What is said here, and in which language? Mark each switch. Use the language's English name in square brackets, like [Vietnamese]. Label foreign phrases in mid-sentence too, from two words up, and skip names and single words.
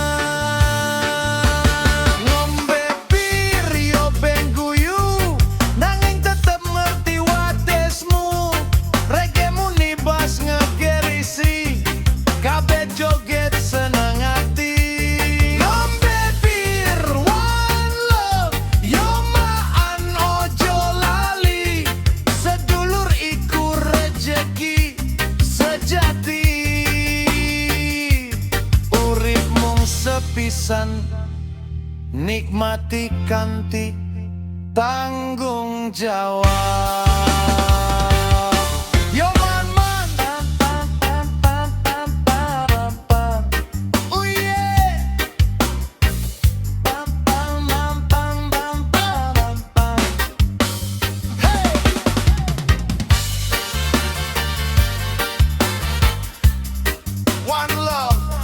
[Javanese] Ngombe bir yo ben guyu, nanging tetep ngerti watesmu. Reggae muni bas ngegerisi, kabeh joget seneng ati. Ngombe bir [English] one love, [Javanese] yo maan ojo lali. Sedulur iku rejeki sejati. Urip mung sepisan, nikmati kanthi tanggung jawab. [English] Yo man man, oh yeah. Hey. One love.